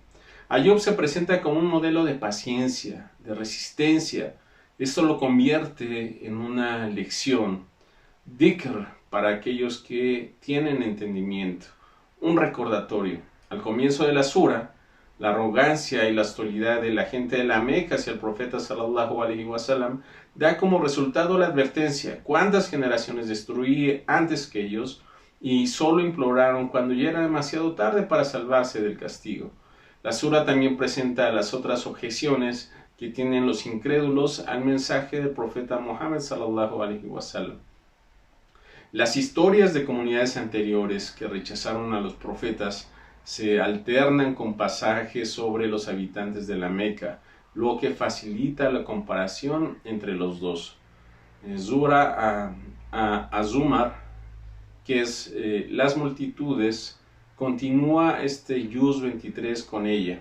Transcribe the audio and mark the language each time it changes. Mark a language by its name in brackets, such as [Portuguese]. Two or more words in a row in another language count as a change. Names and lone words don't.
[Spanish] Ayub se presenta como un modelo de paciencia, de resistencia. Esto lo convierte en una lección, dhikr, para aquellos que tienen entendimiento, un recordatorio. Al comienzo de la sura, la arrogancia y la hostilidad de la gente de la Meca hacia el profeta [Arabic] صلى الله عليه وسلم [Spanish] da como resultado la advertencia: cuántas generaciones destruí antes que ellos y solo imploraron cuando ya era demasiado tarde para salvarse del castigo. La sura también presenta las otras objeciones que tienen los incrédulos al mensaje del profeta Muhammad [Arabic] صلى الله عليه وسلم. [Spanish] Las historias de comunidades anteriores que rechazaron a los profetas se alternan con pasajes sobre los habitantes de la Meca, lo que facilita la comparación entre los dos. Zura Azumar, que es las multitudes, continúa este Yuz 23 con ella.